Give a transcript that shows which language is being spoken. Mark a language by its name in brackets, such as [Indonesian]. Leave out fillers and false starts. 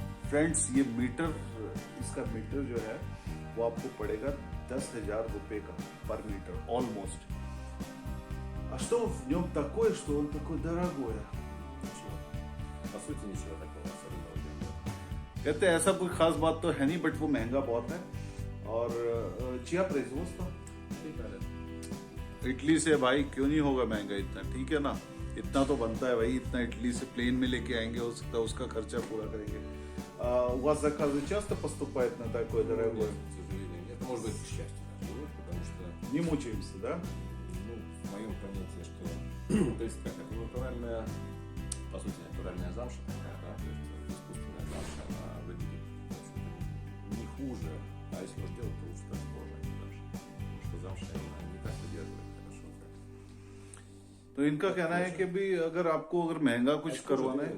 [Hindi] Friends, ये metre, इसका metre जो है वो आपको पड़ेगा 10,000 रुपए का पर मीटर, ऑलमोस्ट. [Russian] А что в нем такое, что он такой дорогой? Ничего. По сути, ничего такого особенного нет. [Hindi] कहते हैं ऐसा कोई खास बात तो है नहीं, बट वो महंगा बहुत है. और चिया [Russian] производство Италия. [Hindi] इटली से भाई क्यों नहीं होगा महंगा इतना, ठीक है ना. इतना तो बनता है भाई, इतना इटली से प्लेन में लेके आएंगे, हो सकता है उसका खर्चा पूरा करेंगे. [Russian] У вас заказы часто поступают на такое дорогое? К сожалению, нет. Это может быть к счастью даже, потому что, Не мучаемся, да? ну, в моем понятии, что то есть как это натуральная, по сути, натуральная замша такая, да, то есть искусственная замша, она выглядит в общем-то, не хуже, а если уж делать, то лучше как кожа, а не замша. Потому что замша она не так выдерживает хорошо, как. [Hindi] तो इनका कहना है कि भी अगर आपको अगर महंगा कुछ करवाना है,